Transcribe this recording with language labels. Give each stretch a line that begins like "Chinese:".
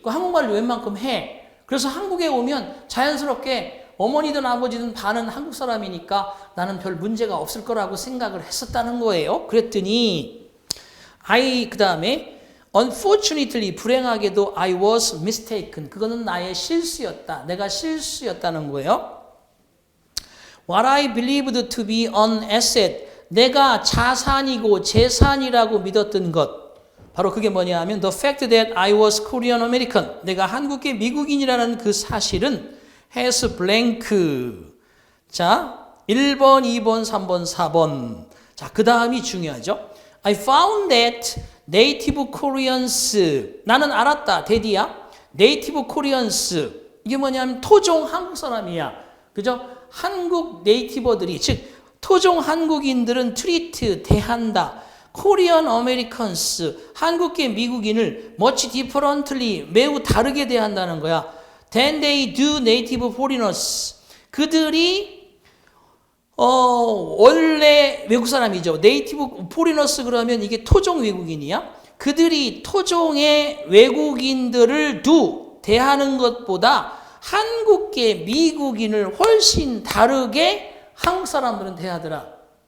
Korean: 그 한국말을 웬만큼 해. 그래서 한국에 오면 자연스럽게 어머니든 아버지든 반은 한국 사람이니까 나는 별 문제가 없을 거라고 생각을 했었다는 거예요. 그랬더니 그 다음에
English: unfortunately
Korean: 불행하게도
English: I was mistaken.
Korean: 그거는 나의 실수였다. 내가 실수였다는 거예요.
English: What I believed to be an asset.
Korean: 내가 자산이고 재산이라고 믿었던 것. 바로 그게 뭐냐 하면
English: the fact that I was Korean American.
Korean: 내가 한국계 미국인이라는 그 사실은
English: has blank.
Korean: 자, 1번, 2번, 3번, 4번. 자, 그 다음이 중요하죠.
English: I found that native Koreans.
Korean: 나는 알았다. 대디야.
English: native Koreans.
Korean: 이게 뭐냐면 토종 한국 사람이야. 그죠? 한국 네이티버들이, 즉 토종 한국인들은 treat, 대한다. Korean Americans, 한국계 미국인을
English: much differently,
Korean: 매우 다르게 대한다는 거야.
English: Than they do native foreigners.
Korean: 그들이 원래 외국 사람이죠. 네이티브 포리너스 그러면 이게 토종 외국인이야. 그들이 토종의 외국인들을 대하는 것보다 한국계 미국인을 훨씬 다르게 한국 사람들은 대하더라.